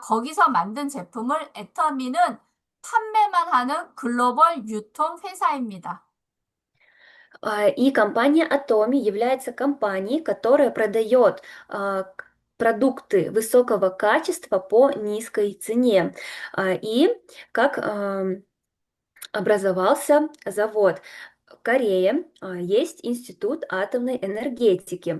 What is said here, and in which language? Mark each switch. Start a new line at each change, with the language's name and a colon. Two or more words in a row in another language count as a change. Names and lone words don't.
Korean: 거기서 만든 제품을 애터미는 판매만 하는 글로벌 유통 회사입니다.
Russian: И компания Atomi является компанией, которая продает продукты высокого качества по низкой цене. И как образовался завод? В Корее есть Институт атомной энергетики.